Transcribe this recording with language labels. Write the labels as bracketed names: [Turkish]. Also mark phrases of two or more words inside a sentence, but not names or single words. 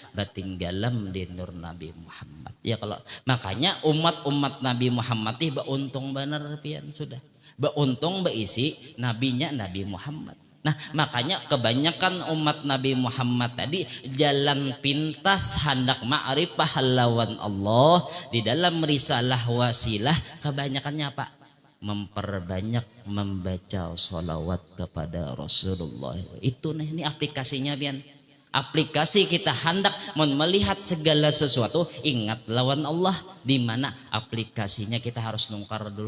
[Banjar] Batinggalam di nur Nabi Muhammad. Ya kalau makanya umat Nabi Muhammad ih beuntung bener pian sudah. Beuntung beisi nabinya Nabi Muhammad. [Indonesian] Nah makanya kebanyakan umat Nabi Muhammad tadi jalan pintas hendak ma'rifah lawan Allah di dalam risalah wasilah kebanyakannya apa? Memperbanyak membaca sholawat kepada Rasulullah. Itu nih ini aplikasinya pian. Aplikasi kita hendak melihat segala sesuatu ingat lawan Allah, di mana aplikasinya kita harus nungkar dulu.